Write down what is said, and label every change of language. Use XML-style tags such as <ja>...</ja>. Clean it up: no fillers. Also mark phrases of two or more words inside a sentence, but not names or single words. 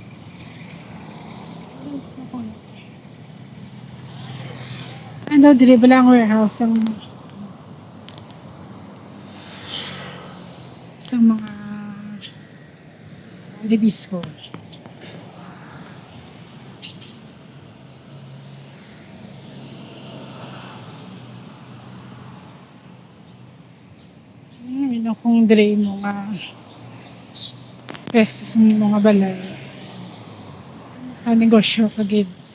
<hil>Ano, dire ba lang warehouse ang sa mga ribis ko. Yun kung dire mo nga pwesto sa mga balay. Negosyo kagid.</hil>